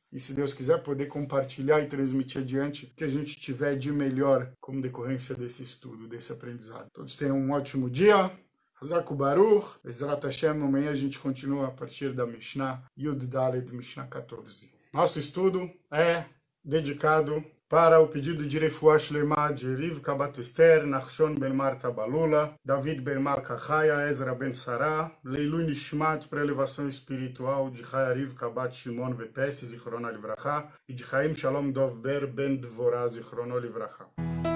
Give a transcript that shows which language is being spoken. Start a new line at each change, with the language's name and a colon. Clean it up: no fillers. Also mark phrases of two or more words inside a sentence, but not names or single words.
Portuguese: E se Deus quiser, poder compartilhar e transmitir adiante o que a gente tiver de melhor como decorrência desse estudo, desse aprendizado. Todos tenham um ótimo dia.
Hebrew: חזק ברוך. בעזרת השם,
Portuguese: amanhã a gente continua a partir da
Hebrew: משנה יוד דלת,
Portuguese: Mishnah 14. Nosso estudo é dedicado para o pedido de
Hebrew: רפואה שלמה
Portuguese: de Rivka Bat Esther, Nachshon ben Marta Balula, David ben Malka Chaya, Ezra ben Sarah,
Hebrew: לעילוי נשמת
Portuguese: para elevação espiritual de Chaya Rivka Bat Shimon Vepesi,
Hebrew: זכרונה לברכה,
Portuguese: e de Chaim Shalom Dov Ber ben Dvorah,
Hebrew: זכרונו לברכה.